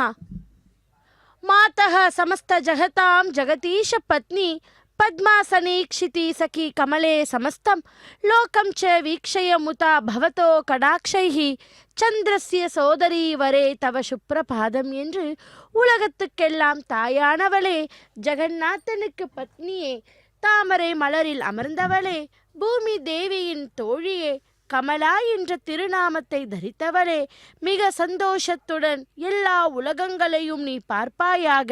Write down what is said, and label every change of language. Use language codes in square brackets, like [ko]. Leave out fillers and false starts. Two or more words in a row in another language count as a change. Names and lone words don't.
[sa] मातः समस्त जगतां जगतीश पत्नी पद्मासनीक्षिति सखी कमले समस्तं लोकं च वीक्षय मुता भवतो कडाक्षैः चन्द्रस्य सोदरि वरे तव सुप्रभातम् [ta] என்று உலகத்துக்கெல்லாம் தாயானவளே, ஜெகநாதனுக்கு பத்னியே, தாமரை மலரில் அமர்ந்தவளே, பூமி தேவியின் தோழியே, கமலா என்ற திருநாமத்தை தரித்தவளே, மிக சந்தோஷத்துடன் எல்லா உலகங்களையும் நீ பார்ப்பாயாக.